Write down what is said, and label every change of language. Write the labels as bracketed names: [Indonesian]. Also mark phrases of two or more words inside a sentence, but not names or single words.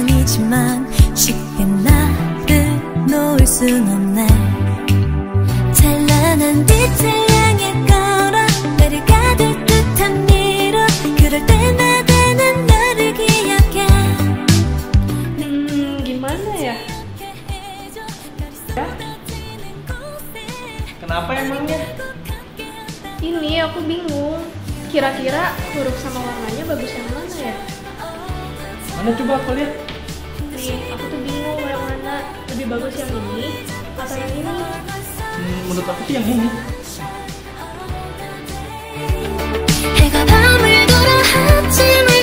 [Korean] 하지만 쉽게 나를 놓을 순 없네. 찬란한 빛을 향해 걸어 나를 가둘 듯한 미로 그럴 때마다 난 너를 기억해. [Indonesian] Gimana ya? Kenapa emangnya? Ini aku bingung. Kira-kira huruf sama warnanya bagus yang mana ya? Mana coba aku lihat. Nih, aku tuh bingung yang mana lebih bagus, yang ini atau yang ini. Menurut aku sih yang ini. [Korean] 해가 밤을 돌아 하지